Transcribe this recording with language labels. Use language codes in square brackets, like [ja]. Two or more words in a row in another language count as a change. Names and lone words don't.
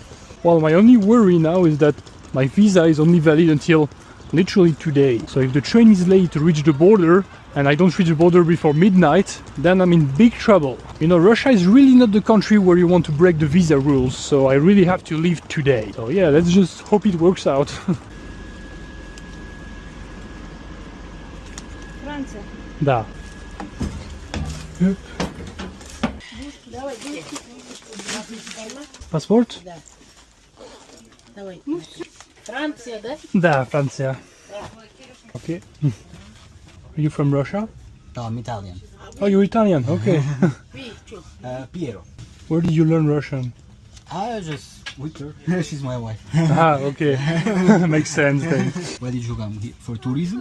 [en] Well, my only worry now is that my visa is only valid until literally today. So if the train is late to reach the border, and I don't reach the border before midnight, then I'm in big trouble. Russia is really not the country where you want to break the visa rules, so I really have to leave today. So yeah, let's just hope it works out. [ru] Франция. Да. Паспорт? Да. Давай. Франция, да? Да, Франция. [en] Okay. Are you from Russia? No, I'm Italian. Oh, you're Italian. Okay. Piero. Where did you learn Russian? I just with her. She's my wife. Okay. Makes sense then. Where did you come? For tourism?